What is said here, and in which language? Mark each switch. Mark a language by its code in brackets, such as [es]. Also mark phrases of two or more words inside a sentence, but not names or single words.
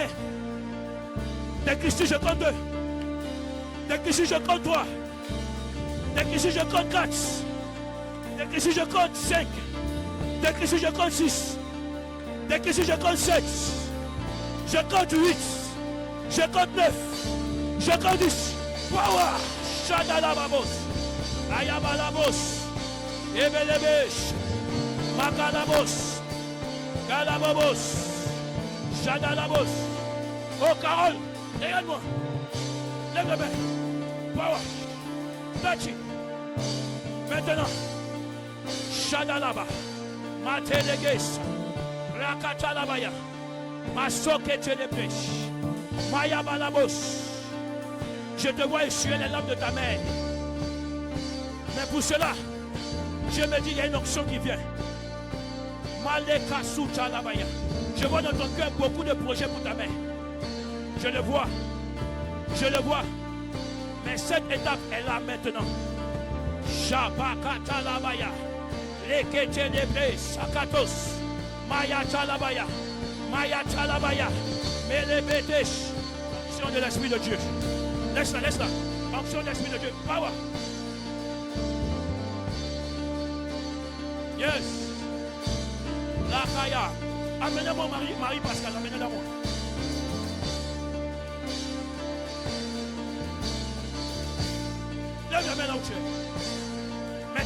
[fr] Dès qu'ici, je compte 2. Dès qu'ici, je compte 3. Dès qu'ici, je compte 4. Dès qu'ici, je compte 5. Dès qu'ici, je compte 6. Dès qu'ici, je compte 7. Je compte 8. Je compte 9. Je compte 10. Power. Shadalabamos. Ayabalabos. Ebelebesh. Makalabos. Galababos. Shadalabos. Oh, Carole, regarde-moi. Lève le main. [en] Power. Touch it. [fr] Maintenant. Shadalaba. Mateleges. Rakatalabaya. Masoketelebresh. Mayabalabos. Je te vois essuyer les larmes de ta mère. Mais pour cela, je me dis, il y a une onction qui vient. Malekasutalabaya. Je vois dans ton cœur beaucoup de projets pour ta mère. Je le vois. Je le vois. Mais cette étape est là maintenant. Shabakatalabaya. Leketelebres. Sakatos. Mayatalabaya. Mayatalabaya. Melebetesh. Onction de l'Esprit de Dieu. Laisse-la, laisse-la. Onction de l'Esprit de Dieu. [en] Power. Yes. La Kaya. [fr] Amenez-moi Marie Pascal. Amenez-la moi. Lève la main là où tu es.